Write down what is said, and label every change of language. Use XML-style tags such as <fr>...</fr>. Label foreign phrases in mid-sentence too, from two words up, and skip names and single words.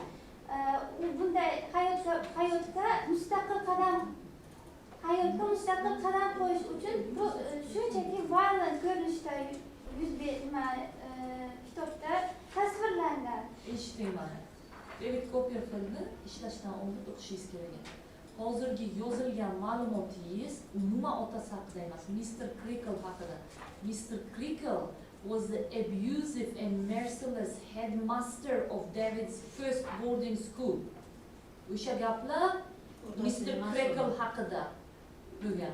<uz>U bunday hayotga mustaqil qadam qo'yish uchun shunchaki violent ko'rinishda kitobda tasvirlangan. Eshiting mana. David Copperfieldni ishlashdan oldin o'qishingiz kerak. Hozirgi yozilgan ma'lumotingiz umuman otasi haqida emas, Mr. Creakle haqida. Mr.</uz> <en>Creakle was the abusive and merciless headmaster of David's first boarding school.</en> <uz>O'sha gaplar Mr. Creakle haqida. bo'lgan.</uz>